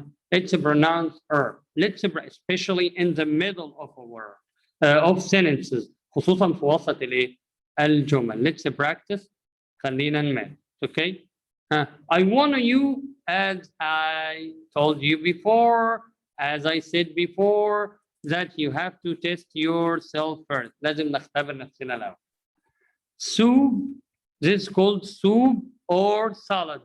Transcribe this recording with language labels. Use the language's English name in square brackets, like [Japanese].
[English] It's pronounced Let's especially in the middle of a word of sentences. [Arabic] خصوصا في وسط الايه؟ الجمل. [English] Let's practice. [Arabic] خلينا نمارس. [English] Okay. I want you, as I told you before, as I said before, that you have to test yourself first. [Arabic] لازم نختبر نفسنا الأول. Soup. [English] This is called soup or salad.